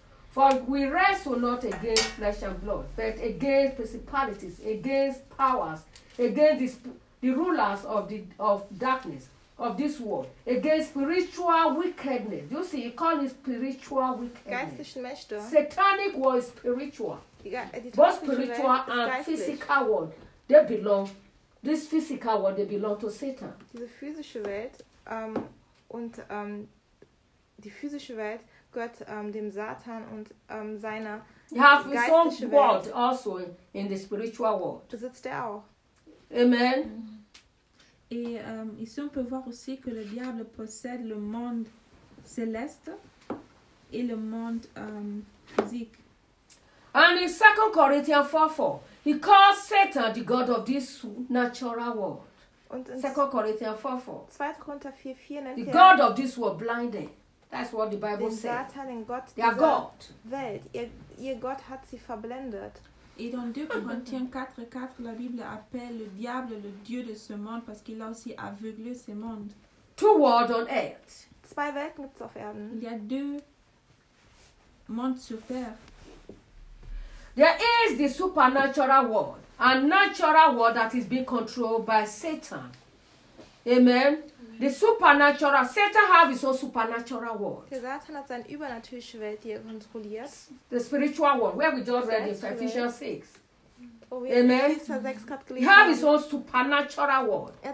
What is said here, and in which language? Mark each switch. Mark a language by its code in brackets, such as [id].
[en] For we wrestle not against flesh and blood, but against principalities, against powers, against the rulers of darkness, of this world, against spiritual wickedness. You see, he called it spiritual wickedness. [de] Geistlichen Mächte. [en] Satanic world is spiritual. [de] Die [en] both spiritual and physical world, they belong. This physical world, they belong to Satan. [de] Diese physische Welt und die physische Welt gehört dem Satan und seiner geistlichen Welt. [en] He has his own world also in the spiritual world. [de] Besitzt er auch. [en] Amen. [fr] Et ici on peut voir aussi que le diable possède le monde céleste et le monde physique. [en] And in 2 Corinthians 4:4, he calls Satan the god of this natural world. 2 Corinthians 4:4. [de] 2 Korinther 4:4 nennt er [en] the god of this world blinded. That's what the Bible says. Satan and God. Their god. [de] Welt, ihr Gott hat sie verblendet. [fr] Et dans 2 Corinthiens 4:4, la Bible appelle le diable le dieu de ce monde parce qu'il a aussi aveuglé ce monde. [en] Two worlds on earth. [de] Zwei Welten gibt's auf Erden. [fr] Il y a deux mondes sur terre. [en] There is the supernatural world, a natural world that is being controlled by Satan. Amen. The supernatural, Satan has his own supernatural world. [de] Satan hat seine übernatürliche Welt, die er kontrolliert. [en] The spiritual world, where we just read in Ephesians 6. Oh, amen. He has his own supernatural world.